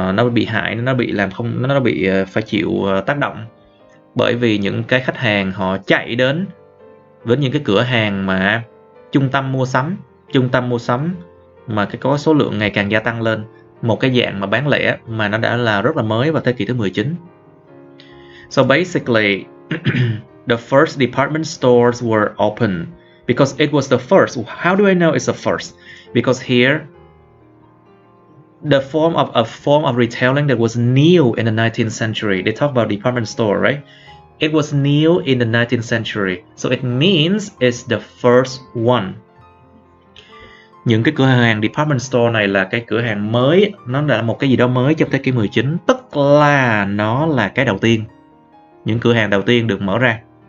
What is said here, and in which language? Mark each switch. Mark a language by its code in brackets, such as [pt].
[vi] bị hại, nó bị phải chịu tác động, bởi vì những cái khách hàng họ chạy đến với những cái cửa hàng mà trung tâm mua sắm mà có số lượng ngày càng gia tăng lên, một cái dạng mà bán lẻ mà nó đã là rất là mới vào thế kỷ thứ 19. [en] So basically, the first department stores were open because it was the first. How do I know it's the first? Because here, a form of retailing that was new in the 19th century. They talk about department store, right? It was new in the 19th century, so it means it's the first one. [vi] Những cái cửa hàng department store này là cái cửa hàng mới, nó là một cái gì đó mới trong thế kỷ 19, tức là nó là cái đầu tiên. Những cửa hàng đầu tiên được mở ra.